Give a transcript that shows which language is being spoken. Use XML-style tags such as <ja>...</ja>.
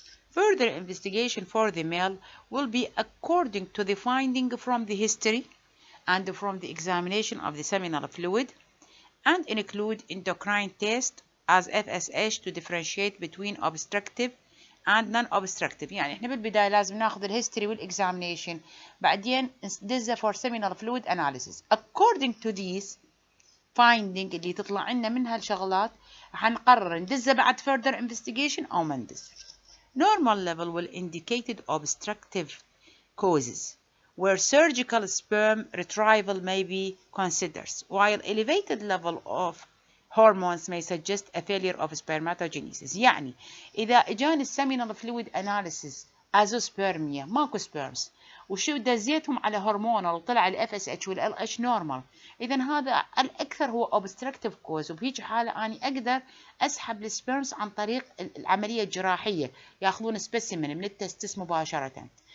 <en>Further investigation for the male will be according to the finding from the history and from the examination of the seminal fluid and include endocrine test as FSH to differentiate between obstructive and non-obstructive.</en> <ar>يعني احنا بالبداية لازم ناخذ الهيستوري والإكزامينيشن، بعدين ندزه</ar> <en>for seminal fluid analysis. According to these finding</en> <ar>اللي تطلع لنا منها الشغلات حنقرر ندزه بعد</ar> <en>further investigation</en> <ar>أو ما ندز.</ar> <en>Normal level will indicate obstructive causes where surgical sperm retrieval may be considered, while elevated level of hormones may suggest a failure of spermatogenesis.</en> <ar>يعني إذا إجاني السيمينال فلويد أناليسيس أزوسبرميا ماكو سبيرمز وشو دزيتهم على هرمونال وطلع ال FSH وال LH نورمال، إذا هذا الأكثر هو</ar> <en>obstructive cause،</en> <ar>وبهيج حالة أنا أقدر أسحب السبيرمز عن طريق العملية الجراحية، ياخذون سبيسيمن من التستس مباشرة.</ar>